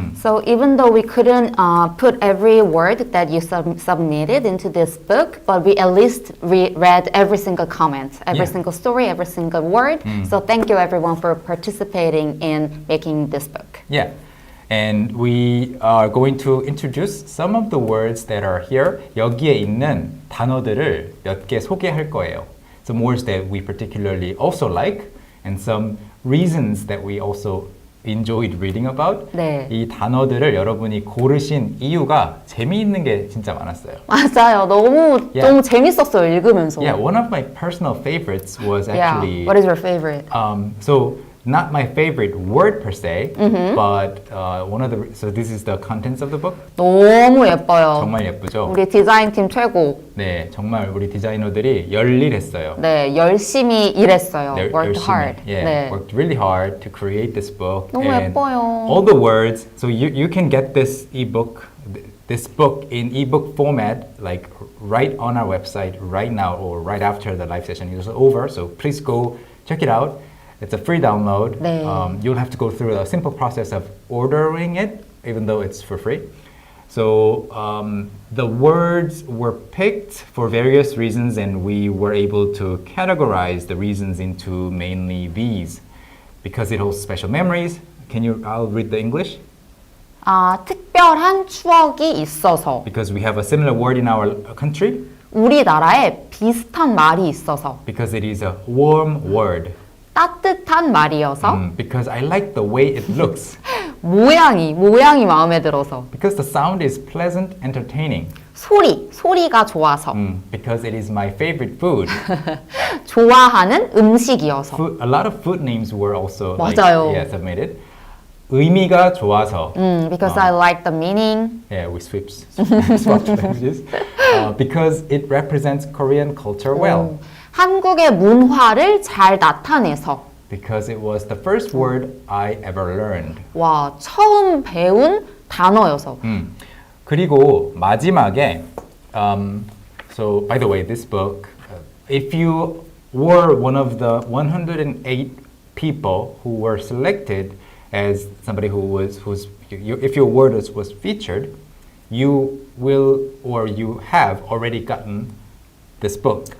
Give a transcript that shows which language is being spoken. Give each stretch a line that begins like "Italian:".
English: So even though we couldn't put every word that you submitted into this book, but we at least read every single comment, every single story, every single word. So thank you everyone for participating in making this book. Yeah. And we are going to introduce some of the words that are here.
Korean: 여기에 있는 단어들을 몇 개 소개할 거예요.
English: Some words that we particularly also like and some reasons that we also enjoyed reading about.
Korean: 네. 이 단어들을 여러분이 고르신 이유가 재미있는 게 진짜 많았어요. 맞아요. 너무 재밌었어요. 읽으면서.
English: Yeah, one of my personal favorites was actually What is your favorite? So not my favorite word per se, but so this is the contents of the book.
Korean: 너무 예뻐요. 정말 예쁘죠? 우리 디자인팀 최고. 네, 정말 우리 디자이너들이 열일했어요. 네, 열심히 일했어요.
English: Worked
Korean: 열심히,
English: hard. Yeah, worked really hard to create this book.
Korean: 너무
English: and
Korean: 예뻐요.
English: all the words, so you can get this book in ebook format, like right on our website right now or right after the live session is over. So please go check it out. It's a free download.
Korean: 네.
English: You'll have to go through a simple process of ordering it, even though it's for free. So the words were picked for various reasons, and we were able to categorize the reasons into mainly these. Because it holds special memories. I'll read the English.
Korean: 특별한 추억이 있어서.
English: Because we have a similar word in our country.
Korean: 우리나라에 비슷한 말이 있어서.
English: Because it is a warm word.
Korean: 따뜻한 말이어서.
English: Because I like the way it looks.
Korean: 모양이 마음에 들어서.
English: Because the sound is pleasant, entertaining.
Korean: 소리가 좋아서.
English: Because it is my favorite food.
Korean: 좋아하는 음식이어서.
English: A lot of food names were also
Korean: 맞아요.
English: submitted.
Korean: 의미가 좋아서.
English: Because I like the meaning. Yeah, we swapped languages. Because it represents Korean culture well.
Korean: 한국의 문화를 잘 나타내서.
English: Because it was the first word I ever learned.
Korean: 와, 처음 배운 단어여서. 그리고 마지막에
English: so by the way, this book, if you were one of the 108 people who were selected as somebody if your word was featured, you will or you have already gotten this book